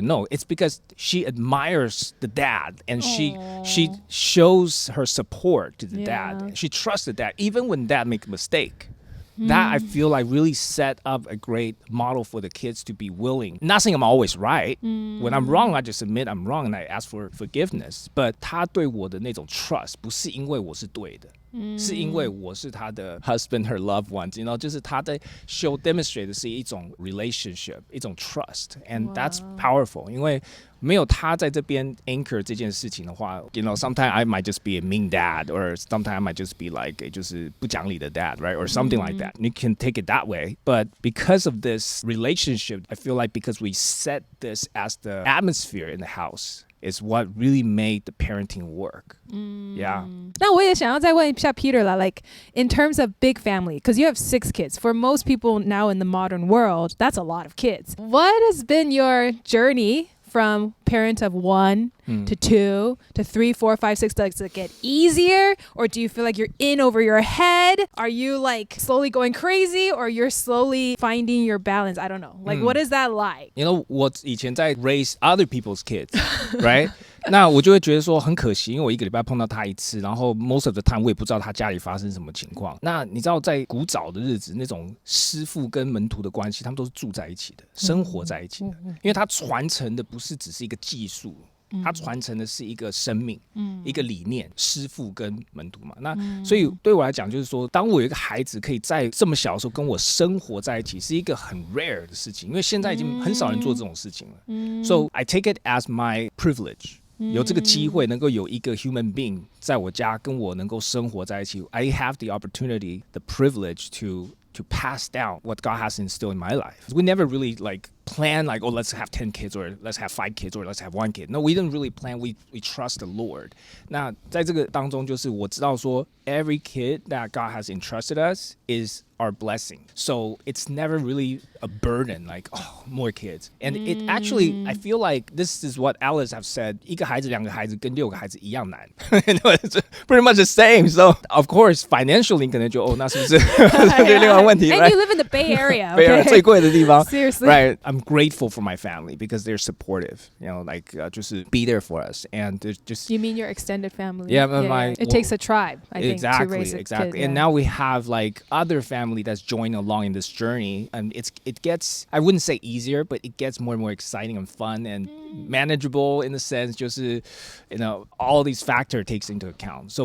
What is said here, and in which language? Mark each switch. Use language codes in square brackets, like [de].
[en] No, it's because she admires the dad and she shows her support to the dad. She trusts the dad, even when dad makes a mistake. That I feel like really set up a great model for the kids to be willing. Not saying I'm always right. When I'm wrong, I just admit I'm wrong and I ask for forgiveness. [zh] But 他对我的那种 trust 不是因为我是对的，是因为我是他的 [en] husband, her loved ones. You know, [zh] 就是他在 [en] demonstrate [zh] 的是一种 [en] relationship, 一种 trust, and that's powerful. [zh] 因为没有他在这边 [en] anchor [zh] 这件事情的话 [en] sometimes I might just be a mean dad, or sometimes I might just be like [zh] 就是不讲理的 [en] dad, right? Or something like that. You can take it that way. But because of this relationship, I feel like because we set this as the atmosphere in the house, is what really made the parenting work. Yeah. [zh] 那我也想要再问一下 [en] Peter 啦 like in terms of big family, because you have 6 kids. For most people now in the modern world, that's a lot of kids. What has been your journey from parent of 1 to 2 to 3, 4, 5, 6? Does it get easier, or do you feel like you're in over your head? Are you like slowly going crazy, or you're slowly finding your balance? I don't know. Like what is that like? [zh] 我以前在 [en] raise other people's kids, right? [zh] 那我就会觉得说很可惜，因为我一个礼拜碰到他一次，然后 [en] most of the time [zh] 我也不知道他家里发生什么情况。那你知道在古早的日子，那种师傅跟门徒的关系，他们都是住在一起的，生活在一起的，因为他传承的不是只是一个技术。它传承的是一个生命，一个理念，师父跟门徒嘛。那所以对我来讲，就是说，当我有一个孩子可以在这么小的时候跟我生活在一起，是一个很 rare 的事情，因为现在已经很少人做这种事情了。 [en] So I take it as my privilege. [zh] 有这个机会能够有一个 [en] human being [zh] 在我家跟我能够生活在一起 [en] I have the opportunity, the privilege to pass down what God has instilled in my life. We never really like plan like, oh, let's have 10 kids or let's have 5 kids or let's have 1 kid. No, we didn't really plan. We trust the Lord. [zh] 那在这个当中就是我知道说 [en] every kid that God has entrusted us is our blessing. So it's never really a burden like, oh, more kids. And it actually, I feel like this is what Alice have said, [zh] 一个孩子两个孩子跟6个孩子一样难。 [en] It's pretty much the same. So of course, financially [zh] 可能就那是不是这另外问题 [en] And you live in the Bay Area. [zh] Bay Area 最贵的地方 [en] Seriously. Right. I'm grateful for my family because they're supportive. You know, like [zh] 就是 [en] be there for us. And just You mean your extended family? Yeah, my- It takes a tribe, I think, to exactly, raise a exactly. kid. And now we have like other family that's joining along in this journey, and it gets, I wouldn't say easier, but it gets more and more exciting and fun and manageable in the sense [zh] 就是 [en] you know all these factors takes into account.